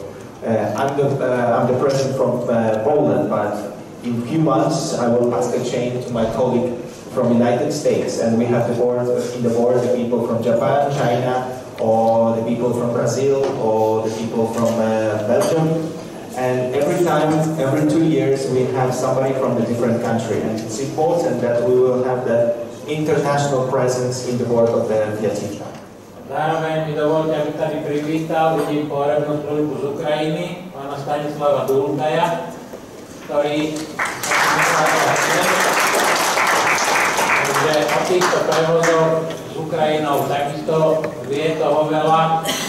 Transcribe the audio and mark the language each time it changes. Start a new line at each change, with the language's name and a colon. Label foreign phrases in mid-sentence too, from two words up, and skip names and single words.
English: I'm the president from Poland, but in a few months I will pass the chain to my colleague from the United States, and we have the board the people from Japan, China, or the people from Brazil, or the people from Belgium. And every 2 years, we have somebody from a different country. And it's important that we will have the international presence in the board of the FIAT-IFTA.
Slovak: Zároveň mi dovolte, aby tady privítal ľudí pohrebnú službu z Ukrajiny, pána Stanislava Dulutaja, ktorý takže o týchto prevozoch s Ukrajinou takisto vie toho veľa.